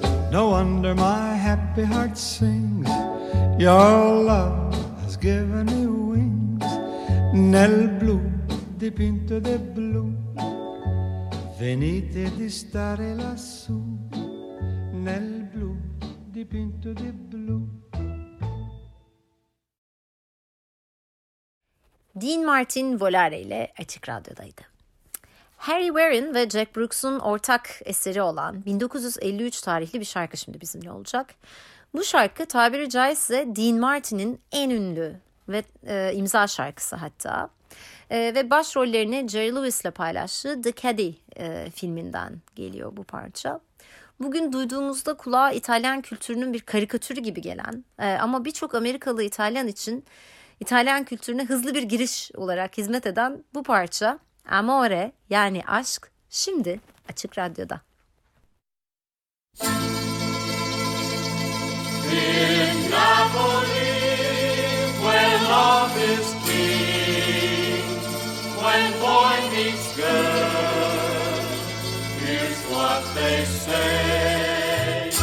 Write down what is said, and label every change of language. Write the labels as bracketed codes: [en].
[en] No wonder my happy heart sings, your love has given me wings, [it] nel blu dipinto di blu, venite di stare lassù, nel blu dipinto di blu. [tr] Dean Martin Volare ile Açık Radyo'daydı. Harry Warren ve Jack Brooks'un ortak eseri olan 1953 tarihli bir şarkı şimdi bizimle olacak. Bu şarkı tabiri caizse Dean Martin'in en ünlü ve imza şarkısı hatta. Ve başrollerini Jerry Lewis'le paylaştığı The Caddy filminden geliyor bu parça. Bugün duyduğumuzda kulağa İtalyan kültürünün bir karikatürü gibi gelen ama birçok Amerikalı İtalyan için İtalyan kültürüne hızlı bir giriş olarak hizmet eden bu parça. Amore, yani aşk, şimdi Açık Radyo'da. [en] In Napoli, where love is king, when boy meets girl, here's what they say.